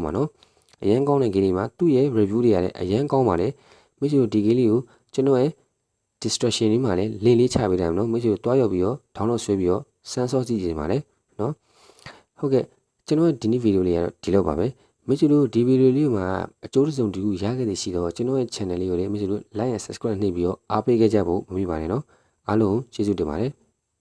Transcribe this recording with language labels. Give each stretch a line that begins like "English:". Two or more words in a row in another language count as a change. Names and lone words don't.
Burmese: မှာနော်အရန်ကောင်းတဲ့ဂိမ်းလေးမှာသူ့ရဲ့ review တွေကလည်းအရန်ကောင်းပါတယ်မရှိလို့ဒီဂိမ်းလေးကိုကျွန်တော်ရဲ့ distraction လေးမှာလည်း link လေးချပေးတယ်နော်မရှိလို့တွားရောက်ပြီးတော့ download ဆွဲပြီးတော့စမ်းစောကြည့်ကြပါလေနော်ဟုတ်ကဲ့ကျွန်တော်ဒီနေ့ဗီဒီယိုလေးကတော့ဒီလောက်ပါပဲမရှိလို့ဒီဗီဒီယိုလေးမှာအကျိုးစုံတူရခဲ့တဲ့ရှိတော့ကျွန်တော်ရဲ့ channel လေးကိုလည်းမရှိလို့
English: like and subscribe
Burmese: နှိပ်ပြီးတော့အားပေးခဲ့ကြဖို့မမေ့ပါနဲ့နော်အားလုံးကျေးဇူးတင်ပါတယ်